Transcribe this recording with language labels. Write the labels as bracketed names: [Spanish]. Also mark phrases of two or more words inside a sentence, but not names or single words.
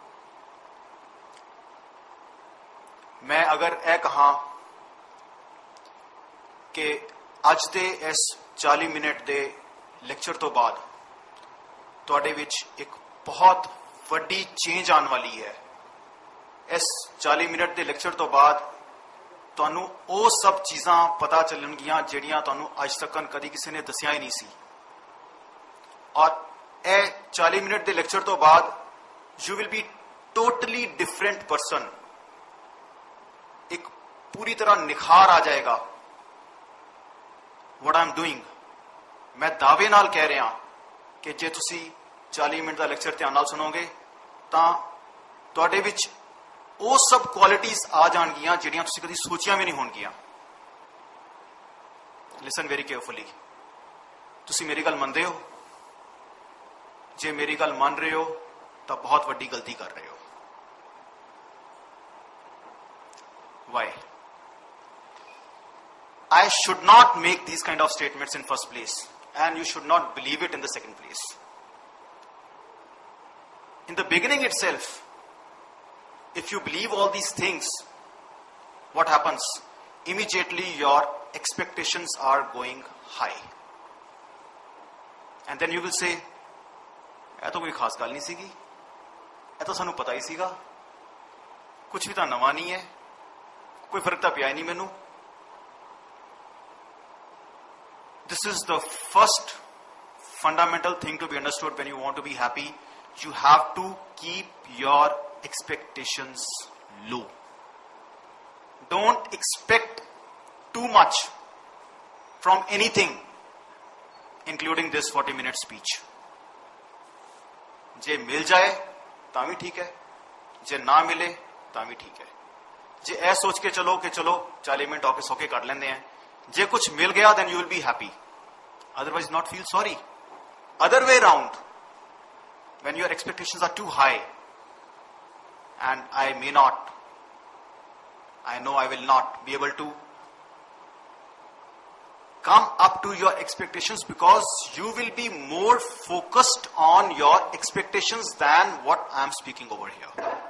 [Punjabi] ਮੈਂ ਅਗਰ ਏ ਕਿਹਾ ਕਿ ਅੱਜ ਦੇ ਇਸ 40 ਮਿੰਟ ਦੇ ਲੈਕਚਰ ਤੋਂ ਬਾਅਦ ਤੁਹਾਡੇ ਵਿੱਚ ਇੱਕ ਬਹੁਤ ਵੱਡੀ ਚੇਂਜ ਆਉਣ ਵਾਲੀ ਹੈ, ਇਸ 40 ਮਿੰਟ ਦੇ ਲੈਕਚਰ ਤੋਂ ਬਾਅਦ ਤੁਹਾਨੂੰ ਉਹ ਸਭ ਚੀਜ਼ਾਂ ਪਤਾ ਚੱਲਣਗੀਆਂ ਜਿਹੜੀਆਂ ਤੁਹਾਨੂੰ ਅੱਜ ਤੱਕ ਕਦੀ ਕਿਸੇ ਨੇ ਦੱਸਿਆ ਹੀ ਨਹੀਂ ਸੀ। ਔਰ ਇਹ 40 ਮਿੰਟ ਦੇ ਲੈਕਚਰ ਤੋਂ ਬਾਅਦ [English] you will be totally different person. [Punjabi] ਇੱਕ ਪੂਰੀ ਤਰ੍ਹਾਂ ਨਿਖਾਰ ਆ ਜਾਏਗਾ। [English] what I'm doing, [Punjabi] ਮੈਂ ਦਾਅਵੇ ਨਾਲ ਕਹਿ ਰਿਹਾ ਕਿ ਜੇ ਤੁਸੀਂ 40 ਮਿੰਟ ਦਾ ਲੈਕਚਰ ਧਿਆਨ ਨਾਲ ਸੁਣੋਗੇ ਤਾਂ ਤੁਹਾਡੇ ਵਿੱਚ ਉਹ ਸਭ ਕੁਆਲਿਟੀਜ਼ ਆ ਜਾਣਗੀਆਂ ਜਿਹੜੀਆਂ ਤੁਸੀਂ ਕਦੀ ਸੋਚੀਆਂ ਵੀ ਨਹੀਂ ਹੋਣਗੀਆਂ। [English] listen very carefully. [Punjabi] ਤੁਸੀਂ ਮੇਰੀ ਗੱਲ ਮੰਨਦੇ ਹੋ? ਜੇ ਮੇਰੀ ਗੱਲ ਮੰਨ ਰਹੇ ਹੋ ਤਾਂ ਬਹੁਤ ਵੱਡੀ ਗਲਤੀ ਕਰ ਰਹੇ ਹੋ। [English] Why? I should not make these kind of statements in first place, and you should not believe it in the second place. In the beginning itself, if you believe all these things, what happens? Immediately your expectations are going high. And then you will say, [Punjabi] ਇਹ ਤਾਂ ਕੋਈ ਖਾਸ ਗੱਲ ਨਹੀਂ ਸੀਗੀ, ਇਹ ਤਾਂ ਸਾਨੂੰ ਪਤਾ ਹੀ ਸੀਗਾ, ਕੁਝ ਵੀ ਤਾਂ ਨਵਾਂ ਨਹੀਂ ਹੈ, ਕੋਈ ਫਰਕ ਤਾਂ ਪਿਆ ਹੀ ਨਹੀਂ ਮੈਨੂੰ। [English] This is the first fundamental thing to be understood when you want to be happy. You have to keep your expectations low. Don't expect too much from anything, including this 40-minute speech. [Punjabi] ਜੇ ਮਿਲ ਜਾਏ ਤਾਂ ਵੀ ਠੀਕ ਹੈ, ਜੇ ਨਾ ਮਿਲੇ ਤਾਂ ਵੀ ਠੀਕ ਹੈ. ਜੇ ਐ ਸੋਚ ਕੇ ਚਲੋ ਕਿ ਚਲੋ 40 ਮਿੰਟ ਔਫਿਸ ਹੋਕੇ ਕਰ ਲੈਂਦੇ ਹਾਂ, ਜੇ ਕੁਝ ਮਿਲ ਗਿਆ [English] then you will be happy, otherwise not feel sorry. Other way round, when your expectations are too high and I know I will not be able to come up to your expectations because you will be more focused on your expectations than what I am speaking over here.